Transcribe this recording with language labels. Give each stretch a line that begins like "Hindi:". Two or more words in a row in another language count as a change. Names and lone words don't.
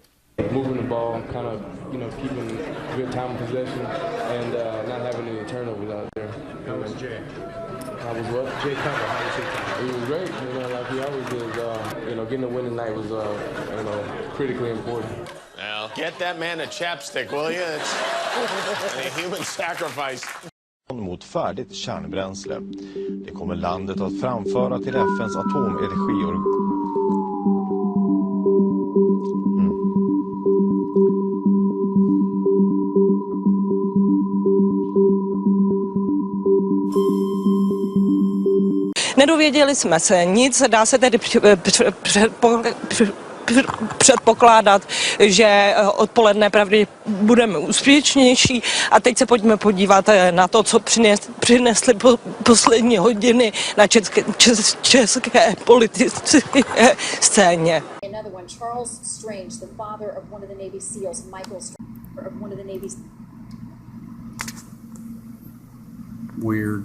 English: Moving the ball, kind of, keeping good time of possession, and not having any turnovers out there. How was Jay? How was what? Jay Cutler, how was he? He was great, like he always is. Getting a win tonight was, critically important. Well, get that man a chapstick, will you? It's a human sacrifice.
Swedish: Mot färdigt kärnbränsle. Det kommer landet att framföra till FNs atomenergiorgan.
Czech: Nedověděli jsme se nic, dá se tedy předpokládat, že odpoledne pravděpodobně budeme úspěšnější. A teď se pojďme podívat na to, co přinesly poslední hodiny na české politické scéně.
English: Another one, Charles Strange, the father of one of the Navy SEALs, Michael Strange, of one of the Navy's. Weird.